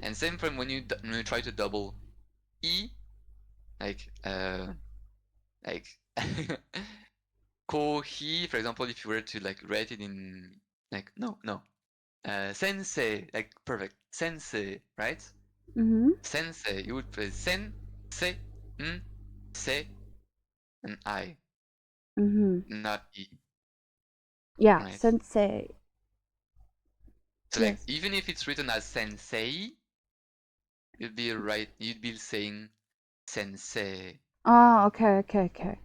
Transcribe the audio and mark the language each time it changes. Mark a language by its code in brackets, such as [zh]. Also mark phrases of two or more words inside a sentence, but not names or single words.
[en] and same from when you try to double e, like like kohi, for example, if you were to like write it in like no sensei, like perfect sensei, right? Mm-hmm. Sensei, you would play sen, se, n, se, and I, Mm-hmm. not e, Yeah, right? sensei. So like Yes. even if it's written as sensei, you'd be saying sensei. Oh, okay, okay, okay.